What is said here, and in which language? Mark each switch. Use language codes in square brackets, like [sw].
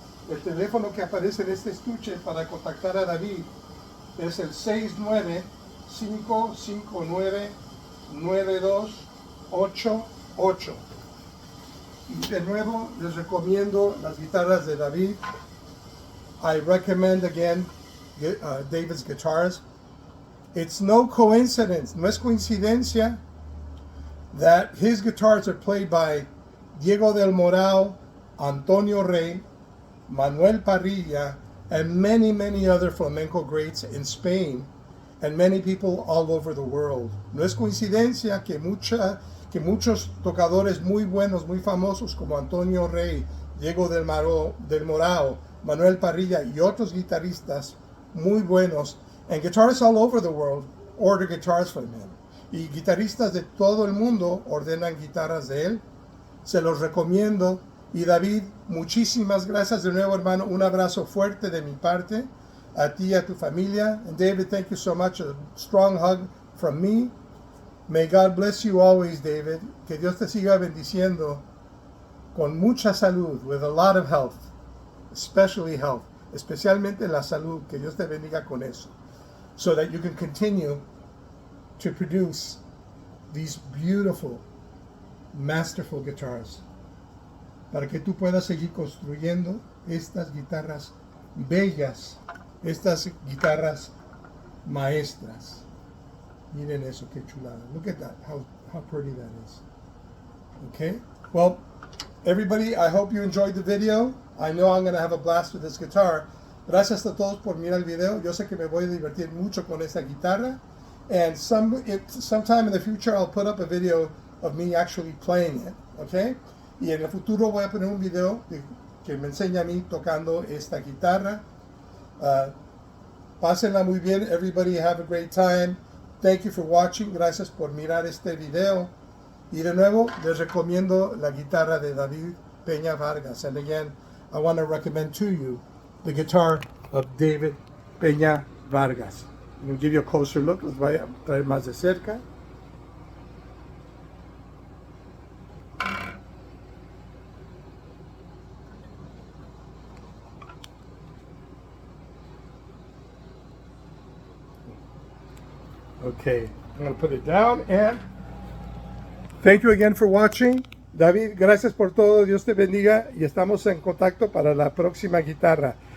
[es] El teléfono que aparece en este estuche para contactar a David es el 695599288. Y de nuevo les recomiendo las guitarras de David. [en] I recommend again David's guitars. It's no coincidence, [es] no es coincidencia [en] that his guitars are played by Diego del Morao, Antonio Rey, Manuel Parrilla, and many, many other flamenco greats in Spain, and many people all over the world. [es] No es coincidencia que muchos tocadores muy buenos, muy famosos como Antonio Rey, Diego del Morao, Manuel Parrilla y otros guitarristas muy buenos, [en] and guitarists all over the world order guitars from him. [es] Y guitarristas de todo el mundo ordenan guitarras de él. Se los recomiendo. Y David, muchísimas gracias de nuevo, hermano. Un abrazo fuerte de mi parte a ti y a tu familia. [en] And David, thank you so much. A strong hug from me. May God bless you always, David. [es] Que Dios te siga bendiciendo con mucha salud, [en] with a lot of health, especially health, [es] especialmente la salud. Que Dios te bendiga con eso, [en] so that you can continue to produce these beautiful, masterful guitars, [es] para que tú puedas seguir construyendo estas guitarras bellas, estas guitarras maestras. Miren eso, qué chulada. [en] Look at that, how pretty that is. Okay, well, everybody, I hope you enjoyed the video. I know I'm going to have a blast with this guitar. [es] Gracias a todos por mirar el video. Yo sé que me voy a divertir mucho con esta guitarra. [en] And sometime in the future I'll put up a video of me actually playing it, okay? [es] Y en el futuro voy a poner un video que me enseña a mí tocando esta guitarra. Pásenla muy bien. [en] Everybody have a great time. Thank you for watching. [es] Gracias por mirar este video. Y de nuevo, les recomiendo la guitarra de David Peña Vargas. [en] And again, I want to recommend to you the guitar of David Peña Vargas. I'm going to give you a closer look. [es] Les voy a traer más de cerca. [en] Okay, I'm going to put it down, and thank you again for watching. [es] David, gracias por todo. Dios te bendiga, y estamos en contacto para la próxima guitarra.